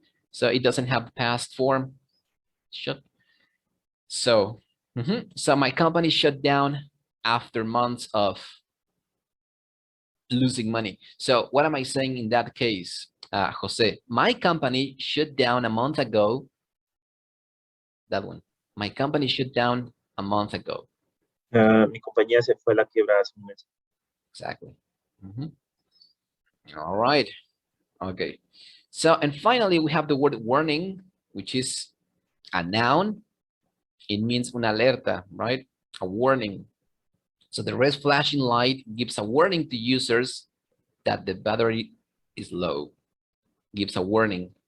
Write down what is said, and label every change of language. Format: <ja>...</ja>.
<en>So it doesn't have past form. Shut. So, so my company shut down after months of losing money. So what am I saying in that case, Jose? My company shut down a month ago. That one. My company shut down a month ago.</en> <es>Mi compañía se fue a la quiebra hace un mes.</es> <en>Exactly. All right. Okay. So, and finally, we have the word warning, which is a noun. It means</en> <es>una alerta,</es> <en>right? A warning. So the red flashing light gives a warning to users that the battery is low. Gives a warning.</en>